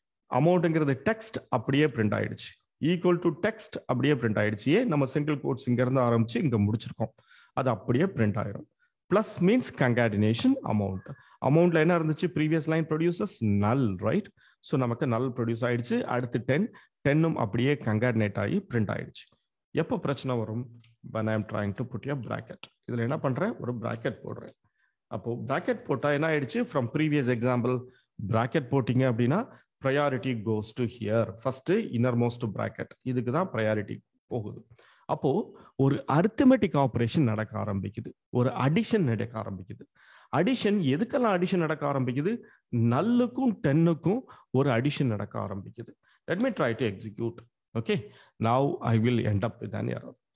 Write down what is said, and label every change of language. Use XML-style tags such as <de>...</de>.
<ta>அமௌண்ட்ங்கிறது text அப்படியே print ஆயிடுச்சு, equal to text அப்படியே பிரிண்ட் ஆயிடுச்சு. நம்ம சிங்கிள் கோட்ஸ் இங்க இருந்து ஆரம்பிச்சு இங்க முடிச்சிருக்கோம், அது அப்படியே பிரிண்ட் ஆயிடும். Plus means கங்காடினேஷன் amount. அமௌண்ட்ல என்ன இருந்துச்சு, ப்ரீவியஸ் லைன் ப்ரொடியூசர்ஸ் நல், ரைட்? ஸோ நமக்கு நல் ப்ரொடியூஸ் ஆயிடுச்சு. அடுத்து 10 அப்படியே கங்காடினேட் ஆகி பிரிண்ட் ஆயிடுச்சு. எப்போ பிரச்சனை வரும்,</ta> <en>when I am trying to put a bracket.</en> <ta>இதுல என்ன பண்றேன், ஒரு bracket போடுறேன். அப்போ bracket போட்டா என்ன ஆயிடுச்சு, from previous example bracket போட்டீங்க அப்படின்னா</ta> <en>priority goes to here, first innermost bracket,</en> <ta>இதுக்கு தான் priority போகுது. அப்போ ஒரு அரித்மெட்டிக் ஆபரேஷன் நடக்க ஆரம்பிக்குது, ஒரு அடிஷன் நடக்க ஆரம்பிக்குது. அடிஷன் எதுக்கெல்லாம் அடிஷன் நடக்க ஆரம்பிக்குது, நல்லுக்கும் 10க்கும் ஒரு அடிஷன் நடக்க ஆரம்பிக்குது.</ta> <en>Let me try to execute. Okay, now I will end up with an error.</en>